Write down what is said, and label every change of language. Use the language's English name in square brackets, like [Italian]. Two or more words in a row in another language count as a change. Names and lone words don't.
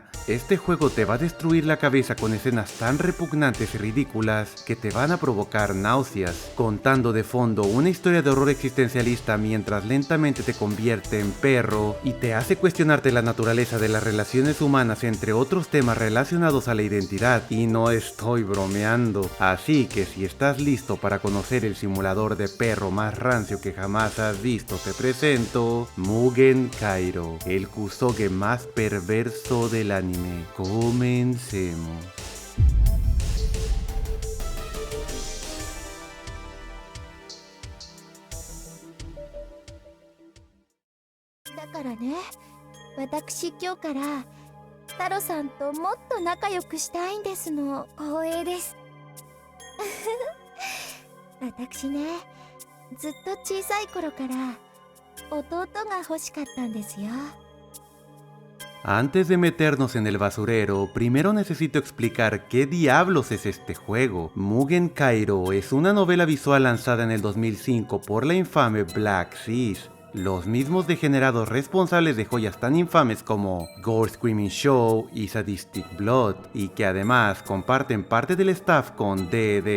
[Spanish] Este juego te va a destruir la cabeza con escenas tan repugnantes y ridículas que te van a provocar náuseas, contando de fondo una historia de horror existencialista mientras lentamente te convierte en perro y te hace cuestionarte la naturaleza de las relaciones humanas, entre otros temas relacionados a la identidad, y no estoy bromeando. Así que si estás listo para conocer el simulador de perro más rancio que jamás has visto, te presento Mugen Kairo, el kusoge más perverso del anime. Comencemos. [Japanese] だからね、私今日から太郎さんともっと仲良くしたいんですの。光栄です。私ね、ずっと小さい頃から弟が欲しかったんですよ。 [Spanish] Antes de meternos en el basurero, primero necesito explicar qué diablos es este juego. Mugen Kairo es una novela visual lanzada en el 2005 por la infame Black Seas, los mismos degenerados responsables de joyas tan infames como Gore Screaming Show y Sadistic Blood, y que además comparten parte del staff con D.D.